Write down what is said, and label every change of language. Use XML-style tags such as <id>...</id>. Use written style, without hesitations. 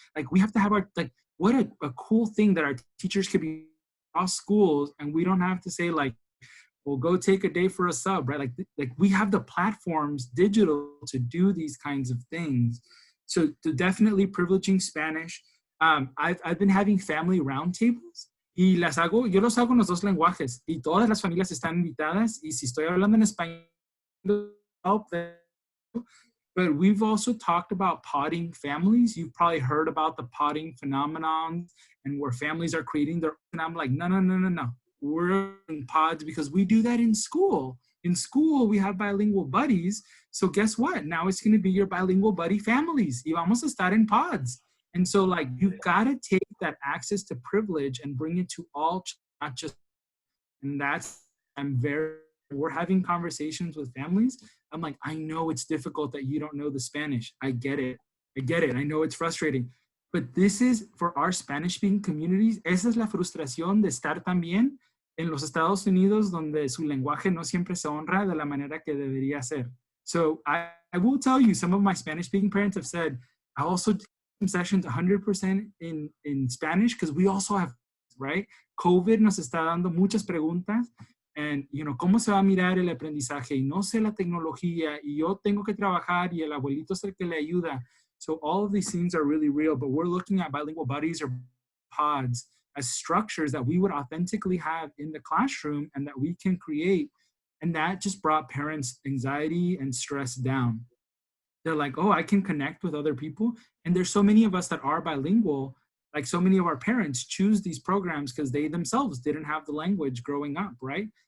<en>Like, we have to have our, like, what a cool thing that our teachers could be across schools, and we don't have to say like, well, go take a day for a sub, right? Like we have the platforms digital to do these kinds of things. So definitely privileging Spanish. I've been having family roundtables,</en> <es>Y yo los hago en los dos lenguajes y todas las familias están invitadas y si estoy hablando en español,</es> <en>help them. But we've also talked about potting families. You've probably heard about the potting phenomenon and where families are creating their, and I'm like, no. We're in pods because we do that in school. In school, we have bilingual buddies. So guess what? Now it's going to be your bilingual buddy families.</en> <es>Y vamos a estar</es> <en>in pods. And so like, you've got to take that access to privilege and bring it to all, not just, and that's, we're having conversations with families. I'm like, I know it's difficult that you don't know the Spanish. I get it. I know it's frustrating. But this is, for our Spanish-speaking communities,</en> <es>esa es la frustración de estar también en los Estados Unidos, donde su lenguaje no siempre se honra de la manera que debería ser.</es> <en>So I will tell you, some of my Spanish-speaking parents have said, I also do some sessions 100% in Spanish, because we also have, right?</en> <es>COVID nos está dando muchas preguntas.</es> <en>And, you know,</en> <es>¿cómo se va a mirar el aprendizaje? Y no sé la tecnología, y yo tengo que trabajar, y el abuelito es el que le ayuda.</es> <en>So all of these things are really real, but we're looking at bilingual buddies or pods as structures that we would authentically have in the classroom and that we can create. And that just brought parents' anxiety and stress down. They're like, oh, I can connect with other people. And there's so many of us that are bilingual, like so many of our parents choose these programs because they themselves didn't have the language growing up, right?</en>